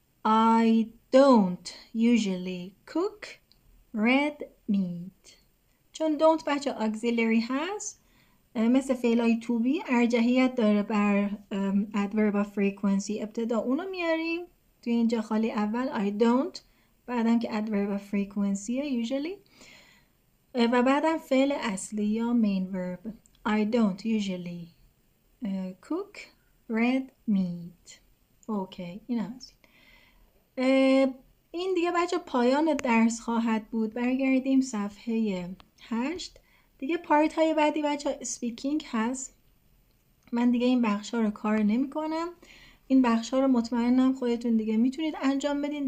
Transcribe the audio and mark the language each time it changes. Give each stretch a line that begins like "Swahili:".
English: I don't usually cook red meat.
Persian: چون don't بچه auxiliary هست مثل فعلای to be ارجحیت داره بر adverb of frequency. ابتدا اونو میاریم توی اینجا خالی اول I don't، بعدم که adverb of frequency usually و بعدم فعل اصلی یا main verb.
English: I don't usually cook red meat.
Persian: اوکی این هم هست. این دیگه بچه پایان درس خواهد بود. برگردیم صفحه 8. دیگه پارت های بعدی بچه speaking هست. من دیگه این بخش ها رو کار نمی کنم. این بخش ها رو مطمئنم خودتون دیگه میتونید انجام بدین.